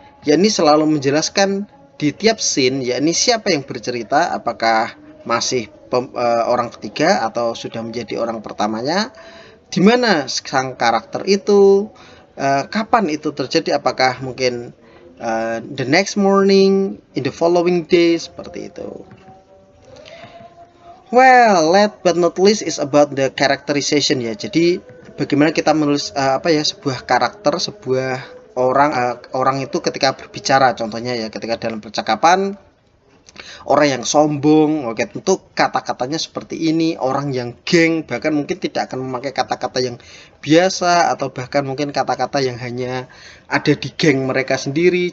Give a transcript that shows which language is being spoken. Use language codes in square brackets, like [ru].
[id] Ya, ini selalu menjelaskan di tiap scene, yakni siapa yang bercerita, apakah masih orang ketiga atau sudah menjadi orang pertamanya, di mana sang karakter itu, kapan itu terjadi, apakah mungkin [en] the next morning, in the following day, [id] seperti itu. [en] Well, last but not least is about the characterization ya. [id] Jadi bagaimana kita menulis apa ya, sebuah karakter, sebuah orang itu ketika berbicara. Contohnya ya, ketika dalam percakapan, orang yang sombong, oke, tentu kata-katanya seperti ini. Orang yang geng bahkan mungkin tidak akan memakai kata-kata yang biasa, atau bahkan mungkin kata-kata yang hanya ada di geng mereka sendiri.